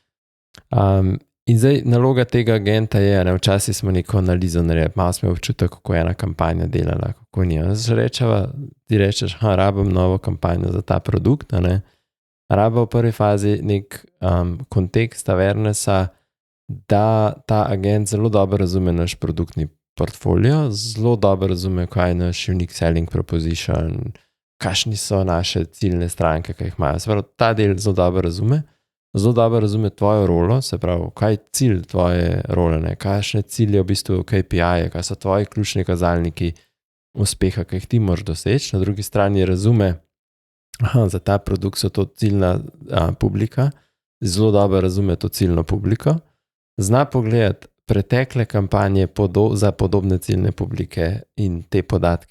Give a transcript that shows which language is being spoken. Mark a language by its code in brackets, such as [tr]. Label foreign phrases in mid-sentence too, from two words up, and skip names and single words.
[sl] In zdaj naloga tega agenta je, včasih smo neko analizo naredili, malo smo občutek, kako je ena kampanja delala, kako ni. Ti rečeš, rabim novo kampanjo za ta produkt, raba v prvi fazi nek kontekst awarenessa, da ta agent zelo dobro razume naš produktni portfolio, zelo dobro razume, kaj je naš [en] unique selling proposition, [sl] kakšni so naše ciljne stranke, kaj jih imajo. Se pravi, ta del zelo dobro razume tvojo rolo, se pravi, kaj je cilj tvoje role, kakšne cilje v bistvu KPI-je, kaj so tvoji ključni kazalniki uspeha, kaj jih ti moraš doseči. Na drugi strani razume, za ta produkt so to ciljna publika, zelo dobro razume to ciljno publiko, zna pogledati pretekle kampanje za podobne ciljne publike in te podatke